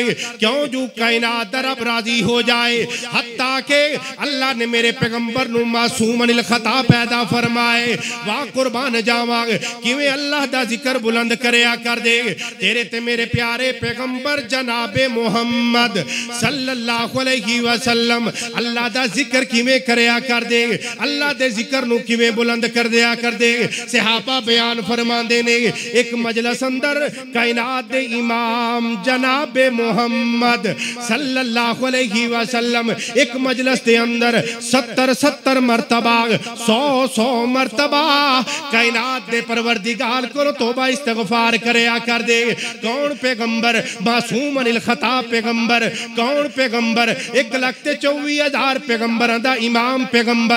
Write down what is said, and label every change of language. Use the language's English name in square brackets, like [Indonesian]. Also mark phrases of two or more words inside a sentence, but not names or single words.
[Punjabi] کیوں جو کائنات دا رب راضی ہو جائے۔ حتیٰ کے اللہ نے میرے پیغمبر نوں [Arabic] معصوم عن الخطأ [Punjabi] پیدا فرمائے. واہ قربان جاواں کیویں اللہ دا ذکر بلند کریا کر دے. تیرے تے میرے پیارے پیغمبر جنابِ محمد [Arabic] صلى الله عليه وسلم [Punjabi] اللہ دا ذکر کیویں کریا کر دے، اللہ دے ذکر نوں کیویں بلند کر دیا کر دے. صحابہ بیان فرماندے نے ایک مجلس اندر کائنات دے امام جنابِ محمد [Arabic] صلى الله عليه وسلم [Punjabi] ایک مجلس دے اندر 70 مرتبہ 100 مرتبہ کائنات دے پروردگار کو توبہ استغفار کریا کر دے. کون پیغمبر? [Arabic] معصوم عن الخطأ [Punjabi] پیغمبر. کون پیغمبر? 1,24,000 پیغمبراں دا امام پیغمبر.